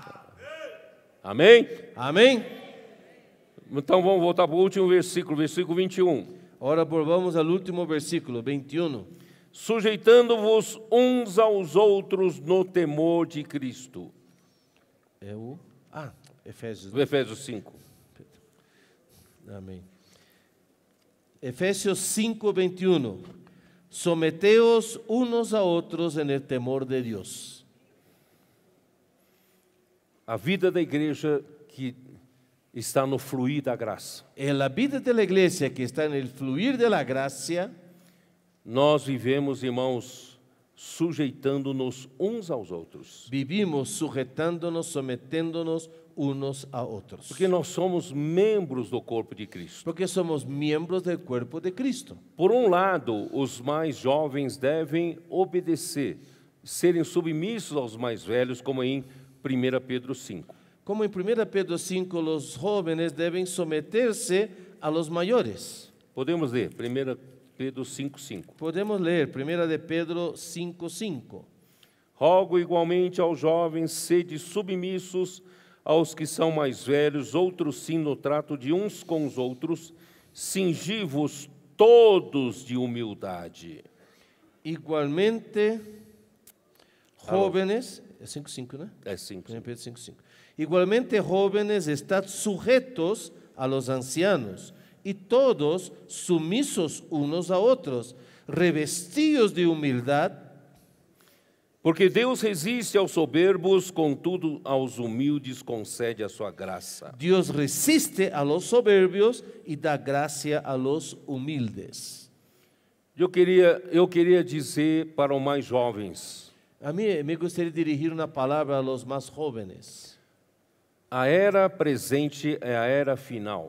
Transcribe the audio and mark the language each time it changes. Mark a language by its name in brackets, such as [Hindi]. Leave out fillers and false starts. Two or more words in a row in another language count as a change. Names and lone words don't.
[Portuguese] Amém? [Spanish] Amén. [Portuguese] Então vamos voltar para o último versículo, versículo 21. [Spanish] Ahora volvamos al último versículo, 21. [Portuguese] Sujeitando-vos uns aos outros no temor de Cristo. Efésios. Efésios 5. [Spanish] Amén. Efesios 5, 21. Someteos unos a otros en el temor de Dios. [Portuguese] A vida da igreja que está no fluir da graça. [Spanish] En la vida de la iglesia que está en el fluir de la gracia, [Portuguese] Nós vivemos, irmãos, sujeitando-nos uns aos outros. [Spanish] vivimos sujetándonos, sometiéndonos unos a otros. [Portuguese] Porque nós somos membros do corpo de Cristo. [Spanish] Porque somos miembros del cuerpo de Cristo. [Portuguese] Por um lado, os mais jovens devem obedecer, serem submissos aos mais velhos, como em 1 Pedro 5. [Spanish] Como en 1 Pedro 5, los jóvenes deben someterse a los mayores. [Portuguese] Podemos ler 1 Pedro 5:5. [Spanish] Podemos leer 1 de Pedro 5:5. [Portuguese] Rogo igualmente aos jovens, sede submissos aos que são mais velhos, outros sim no trato de uns com os outros, cingi-vos todos de humildade. [Spanish] Igualmente, jóvenes, es 5:5, ¿no? [Portuguese] É 5. 1 Pedro 5:5. [Spanish] Igualmente, jóvenes, estad sujetos a los ancianos, y todos sumisos unos a otros, revestidos de humildad, [Portuguese] Porque Deus resiste aos soberbos, contudo aos humildes concede a sua graça. [Spanish] Dios resiste a los soberbios y da gracia a los humildes. [Portuguese] Eu queria dizer para os mais jovens, [Spanish] A mí me gustaría dirigir una palabra a los más jóvenes. [Portuguese] a era presente é a era final.